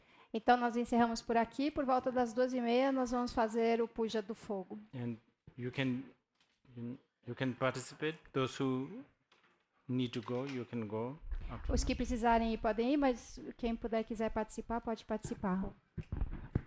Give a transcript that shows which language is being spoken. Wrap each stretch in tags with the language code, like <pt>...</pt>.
<pt>Então nós encerramos por aqui. Por volta das 2:30 nós vamos fazer o puja do fogo.</pt> <en>And you can participate. Those who need to go, you can go.</en> <pt>Os que precisarem ir podem ir, mas quem quiser participar, pode participar.</pt>